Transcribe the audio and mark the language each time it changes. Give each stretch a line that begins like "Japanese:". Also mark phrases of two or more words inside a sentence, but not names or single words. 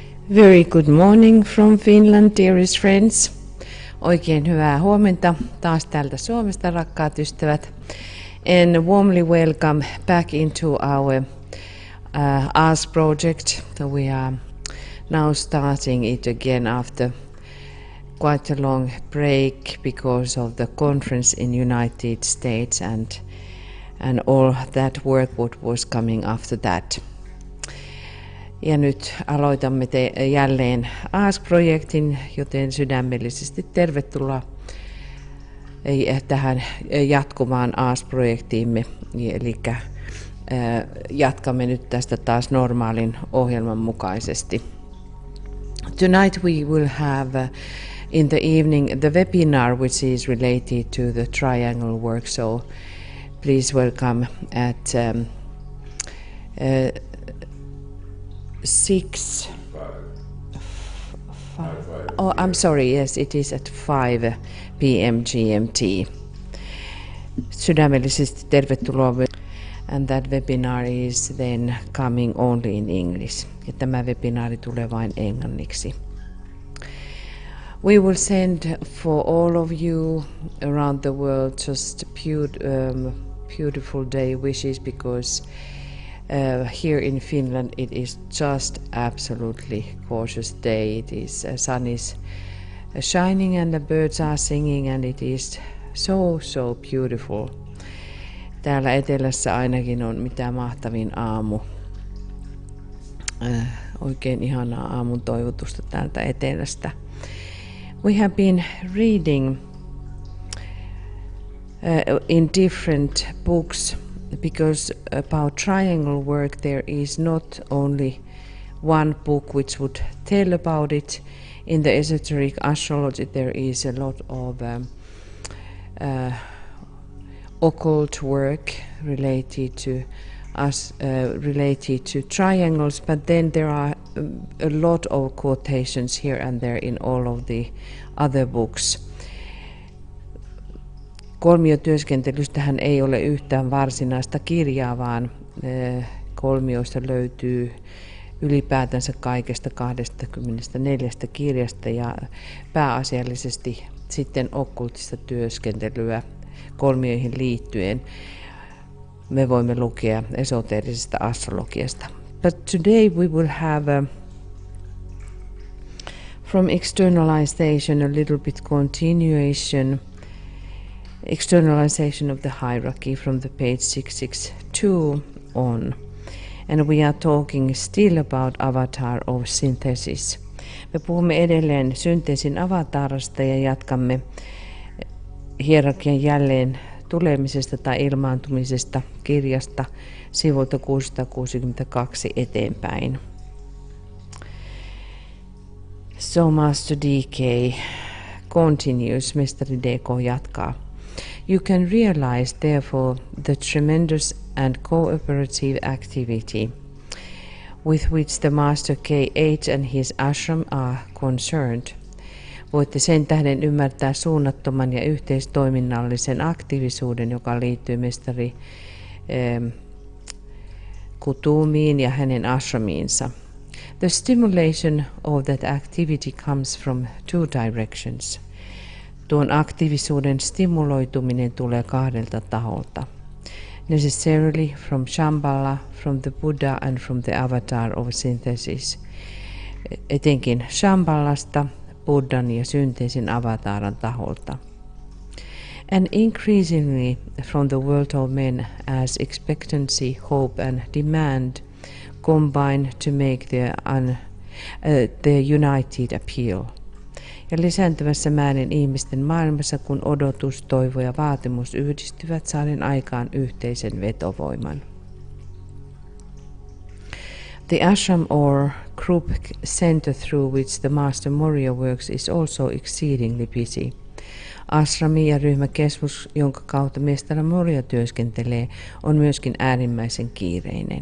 English: Very good morning from Finland, dearest friends.
Finnish: Oikein hyvää huomenta taas täältä Suomesta, rakkaat ystävät.
English: And warmly welcome back into our Ask project. So we are now starting it again after quite a long break because of the conference in United States and all that work what was coming after that.
Finnish: Ja nyt aloitamme jälleen Ask-projektin, joten sydämellisesti tervetuloa tähän jatkumaan Ask-projektiimme. Eli jatkamme nyt tästä taas normaalin ohjelman mukaisesti.
English: Tonight we will have in the evening the webinar which is related to the triangle work, so please welcome at 6. Oh, I'm sorry, yes, it is at 5 p.m. GMT.
Finnish: Sydämellisesti tervetuloa.
English: And that webinar is then coming only in English.
Finnish: Ja tämä webinaari tulee vain englanniksi.
English: We will send for all of you around the world just beautiful day wishes because here in Finland it is just absolutely gorgeous day. It is sun is shining and the birds are singing and it is so beautiful.
Finnish: Täällä etelässä ainakin on mitä mahtavin aamu. Oikein ihanaa aamun toivotusta täältä etelästä.
English: We have been reading in different books because about triangle work there is not only one book which would tell about it. In the esoteric astrology there is a lot of occult work related to triangles, but then there are a lot of quotations here and there in all of the other books.
Finnish: Kolmiotyöskentelystähän ei ole yhtään varsinaista kirjaa, vaan kolmioista löytyy ylipäätänsä kaikesta 24 kirjasta ja pääasiallisesti sitten okkultista työskentelyä kolmioihin liittyen me voimme lukea esoteerisesta astrologiasta.
English: But today we will have from externalization a little bit externalization of the hierarchy from the page 662 on. And we are talking still about avatar of synthesis.
Finnish: Me puhumme edelleen synteesin avatarista ja jatkamme hierarkian jälleen tulemisesta tai ilmaantumisesta kirjasta sivulta 662 eteenpäin.
English: So Master DK continues,
Finnish: Mestari DK jatkaa.
English: You can realize therefore the tremendous and cooperative activity with which the Master K8 and his ashram are concerned.
Finnish: Voitte sen tähden ymmärtää suunnattoman ja yhteistoiminnallisen aktiivisuuden, joka liittyy mestari Kutumiin ja hänen ashramiinsa.
English: The stimulation of that activity comes from two directions.
Finnish: Tuon aktiivisuuden stimuloituminen tulee kahdelta taholta.
English: Necessarily from Shambhala, from the Buddha and from the avatar of synthesis.
Finnish: Etenkin Shambhalasta, Buddhan ja synteesin avataran taholta.
English: And increasingly from the world of men as expectancy, hope and demand combine to make their united appeal.
Finnish: Ja lisääntyvässä määrin ihmisten maailmassa, kun odotus, toivo ja vaatimus yhdistyvät saaden aikaan yhteisen vetovoiman.
English: The ashram or group center through which the Master Moria works is also exceedingly busy.
Finnish: Ashrami ja ryhmäkeskus, jonka kautta Mestari Moria työskentelee, on myöskin äärimmäisen kiireinen.